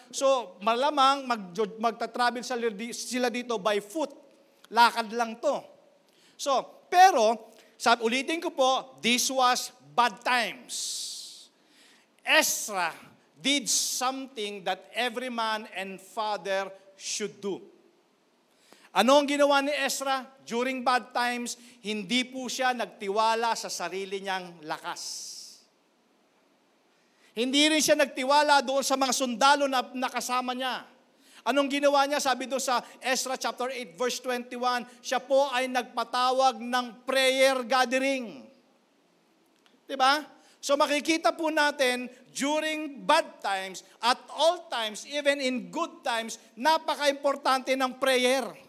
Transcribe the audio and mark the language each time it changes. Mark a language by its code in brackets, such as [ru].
[tl] So, malamang magta-travel sila dito [en] by foot. [tl] Lakad lang to. So, pero, ulitin ko po, [en] this was bad times. Ezra did something that every man and father should do. [tl] Ano ang ginawa ni Ezra? [en] During bad times, [tl] hindi po siya nagtiwala sa sarili niyang lakas. Hindi rin siya nagtiwala doon sa mga sundalo na nakasama niya. Anong ginawa niya? Sabi doon sa Ezra chapter 8 verse 21, siya po ay nagpatawag ng [en] prayer gathering. [tl] Diba? [en] So [tl] makikita po natin, [en] during bad times, at all times, even in good times, [tl] napaka-importante ng [en] prayer.